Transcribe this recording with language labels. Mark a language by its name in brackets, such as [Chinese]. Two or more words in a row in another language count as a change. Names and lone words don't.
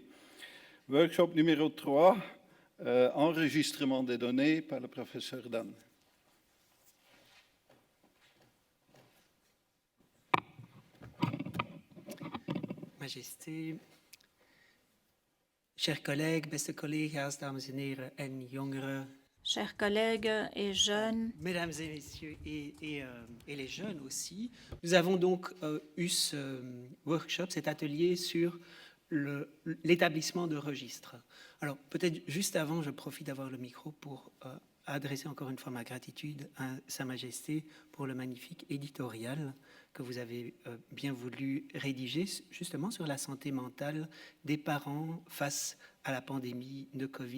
[French] Workshop numéro 3, enregistrement des données par le professeur Dan. Majesté, chers collègues, [Dutch] beste collega's, dames en heren en jongeren. [French] Chers collègues et jeunes. Mesdames et messieurs, et les jeunes aussi. Nous avons donc eu ce workshop, cet atelier sur l'établissement de registres. Alors, peut-être juste avant, je profite d'avoir le micro pour adresser encore une fois ma gratitude à Sa Majesté pour le magnifique éditorial que vous avez bien voulu rédiger, justement sur la santé mentale des parents face à la pandémie de Covid.